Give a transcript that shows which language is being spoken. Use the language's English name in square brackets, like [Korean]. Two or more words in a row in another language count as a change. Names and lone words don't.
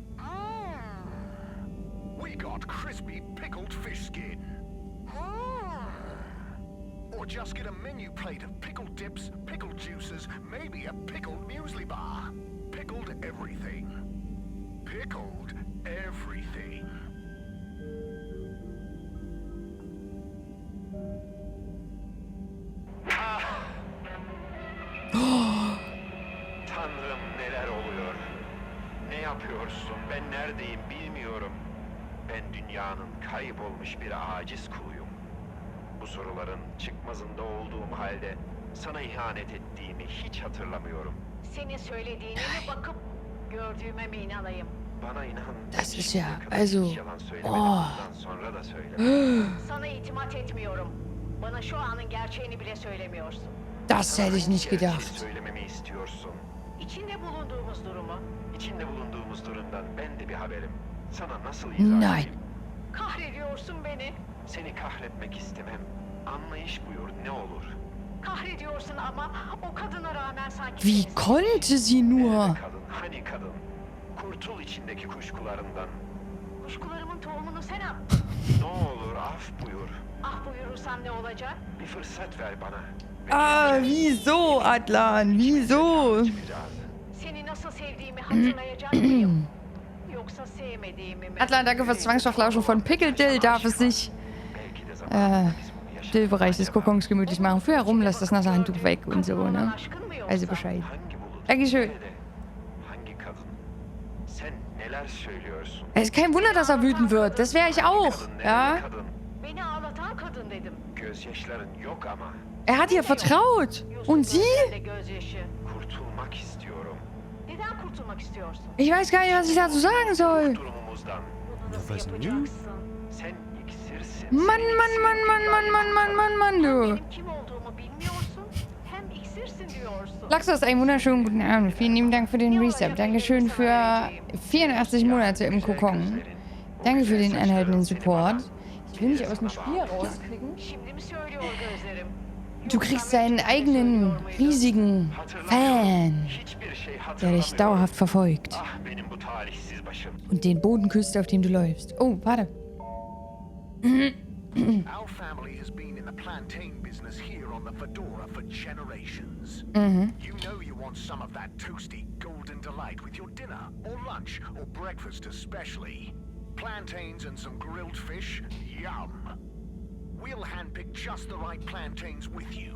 [English] We got crispy pickled fish skin. Or just get a menu plate of pickled dips, pickled juices, maybe a pickled muesli bar. Pickled everything. Pickled everything. [Turkish] Tanrım, neler oluyor? Ne yapıyorsun? Ben neredeyim bilmiyorum. Ben dünyanın kaybolmuş bir aciz kuluyum. Bu soruların çıkmazında olduğum halde sana ihanet ettiğimi hiç hatırlamıyorum. Senin söylediğine mi bakıp gördüğüme mi inanayım? Bana inan. [German] Das ist ja, also, [Turkish] Yalan söylemeden sonra da söyle. Sana itimat etmiyorum. Bana şu anın gerçeğini bile söylemiyorsun. [German] Das hätte ich nicht [Turkish] Gerçeği [German] gedacht. [Turkish] söylememi istiyorsun. İçinde bulunduğumuz durumu. İçinde bulunduğumuz durumdan ben de bir haberim. Sana nasıl izah edeyim? Kahrediyorsun beni. Seni kahretmek istemem. Anlayış buyur ne olur. Kahrediyorsun ama o kadına rağmen sanki... [German] Wie konnte sie nur? [Turkish] Kadın, hani kadın? Kurtul içindeki kuşkularından. Kuşkularımın tohumunu sen at. Ne olur af buyur. Ah buyurursam ne olacak? Bir fırsat ver bana. [German] Ah, wieso, Adlan? Wieso? [Turkish] Seni nasıl sevdiğimi hatırlayacak mıyım? Yoksa sevmediğimi mi? [German] Adlan, danke fürs Zwangsverflauschen von Pickeldill. Darf es sich Stillbereich des Kokons gemütlich machen. Für herum, lass das nasse Handtuch weg und so, ne? Also Bescheid. Dankeschön. Es ist kein Wunder, dass er wütend wird. Das wäre ich auch, ja? [Turkish] Beni ağlatan kadın dedim. Gözyaşların yok ama. [German] Er hat ihr vertraut. Und sie? [Turkish] Kurtulmak istiyorum. Neden kurtulmak istiyorsun? [German] Ich weiß gar nicht, was ich dazu sagen soll. Was nun? [Turkish] Sen iksirsin. [German] Mann, Mann, Mann, Mann, Mann, Mann, Mann, Mann, Mann, du. [Turkish] Benim kim olduğumu bilmiyorsun. Hem iksirsin diyorsun. [German] Laxos, einen wunderschönen guten Abend. Vielen lieben Dank für den Resub. Dankeschön für 84 Monate im Kokon. Danke für den anhaltenden Support. Ich will mich aus dem Spiel rausklicken. [Turkish] Şimdi mi söylüyor gözlerim? [German] Du kriegst deinen eigenen, riesigen Fan, der dich dauerhaft verfolgt. Und den Boden küsst, auf dem du läufst. Oh, warte. [English] Our family has been in the plantain business here on the Fedora for generations. You know you want some of that toasty golden delight with your dinner or lunch or breakfast especially. Plantains and some grilled fish, yum. We'll handpick just the right plantains with you.